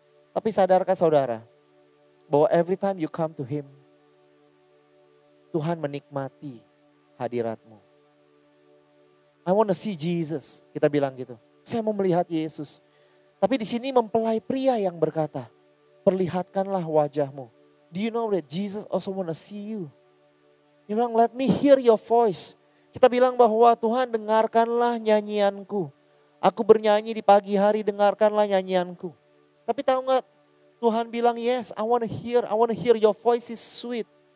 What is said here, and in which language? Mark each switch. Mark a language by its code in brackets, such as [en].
[id] Tapi sadarkah saudara, bahwa [en] every time you come to Him, [id] Tuhan menikmati hadiratmu. [en] I want to see Jesus, [id] kita bilang gitu. Saya mau melihat Yesus. Tapi di sini mempelai pria yang berkata, perlihatkanlah wajahmu. [en] Do you know that Jesus also want to see you? [id] Dia bilang, [en] let me hear your voice. [id] Kita bilang bahwa Tuhan, dengarkanlah nyanyianku. Aku bernyanyi di pagi hari, dengarkanlah nyanyianku. Tapi tahu nggak, Tuhan bilang, [en] yes, I want to hear your voice is sweet.